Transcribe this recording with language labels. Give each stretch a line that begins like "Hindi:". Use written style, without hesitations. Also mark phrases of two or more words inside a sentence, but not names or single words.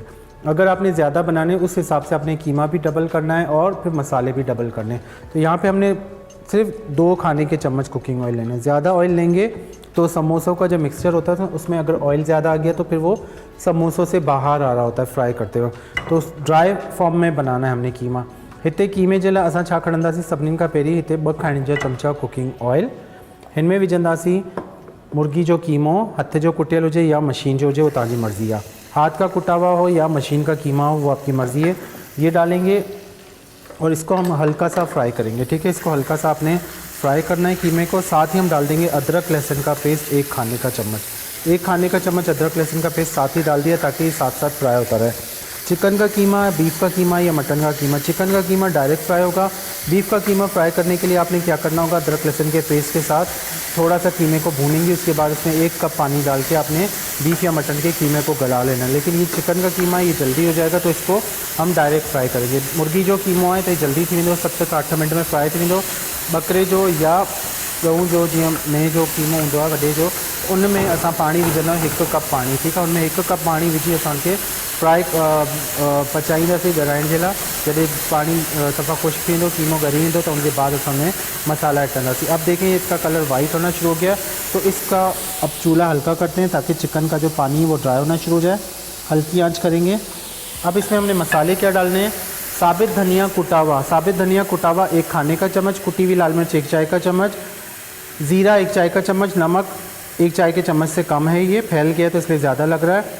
Hindi: अगर आपने ज़्यादा बनाने उस हिसाब से आपने कीमा भी डबल करना है और फिर मसाले भी डबल करने हैं। तो यहाँ पे हमने सिर्फ 2 खाने के चम्मच
English: cooking oil
Hindi: लेना है। ज़्यादा ऑयल लेंगे तो समोसों का जो मिक्सचर होता है उसमें अगर ऑयल ज़्यादा आ गया तो फिर वो समोसों से बाहर आ रहा होता है फ्राई करते हुए। तो
English: dry form
Hindi: में बनाना है हमने कीमा।
Sindhi: हिते कीमे जे लाइ असां छा खणंदासीं, सभिनीनि खां पहिरीं हिते 2 खाइण जा चमचा
English: cooking oil,
Sindhi: हिन में विझंदासीं मुर्गी जो कीमो, हथ जो कुटियल हुजे या मशीन जो हुजे, वो तव्हांजी मर्ज़ी आहे।
Hindi: हाथ का कुटा हुआ हो या मशीन का कीमा हो वो आपकी मर्ज़ी है। ये डालेंगे और इसको हम हल्का सा फ्राई करेंगे। ठीक है, इसको हल्का सा आपने फ्राई करना है कीमे को। साथ ही हम डाल देंगे अदरक लहसुन का पेस्ट 1 खाने का चम्मच। 1 खाने का चम्मच अदरक लहसुन का पेस्ट साथ ही डाल दिया ताकि साथ साथ फ्राई होता रहे। चिकन का कीमा, बीफ का कीमा या मटन का कीमा। चिकन का कीमा डायरेक्ट फ्राई होगा। बीफ का कीमा फ्राई करने के लिए आपने क्या करना होगा, अदरक लहसुन के पेस्ट के साथ थोड़ा सा कीमे को भूनेंगे। उसके बाद उसमें 1 कप पानी डाल के आपने बीफ या मटन के कीमे को गला लेना। लेकिन ये चिकन का कीमा ये जल्दी हो जाएगा तो इसको हम डायरेक्ट फ्राई करेंगे।
Sindhi: मुर्गी जो कीमो है तो जल्दी थी वेंदो, 7
Hindi: से 8 मिनट में
Sindhi: फ्राई थी वेंदो। बकरे जो या गऊं जो जीअं मेह जो कीमो हूंदो आहे वॾे जो, उन में असां पाणी विझंदा आहियूं 1 कप पाणी। ठीकु आहे, उनमें 1 कप पाणी विझी असांखे फ्राई पचाईंदासीं ॻराइण जे लाइ। जॾहिं पानी सफ़ा खुश्क थी वेंदो, कीमो ॻरी वेंदो
Hindi: तो उनके बाद
Sindhi: असां मसाला ऐड कंदासीं।
Hindi: अब देखें इसका
English: colour white
Hindi: होना शुरू हो गया तो इसका अब चूल्हा हल्का करते हैं ताकि चिकन का जो पानी है वो ड्राई होना शुरू हो जाए। हल्की आंच करेंगे। अब इसमें हमने मसाले क्या डालने हैं, साबित धनिया कुटा हुआ, साबित धनिया कुटा हुआ 1 खाने का चम्मच, कुटी हुई लाल मिर्च 1 चाय का चम्मच, ज़ीरा 1 चाय का चम्मच, नमक 1 चाय के चम्मच से कम है, ये फैल गया तो इसलिए ज़्यादा लग रहा है।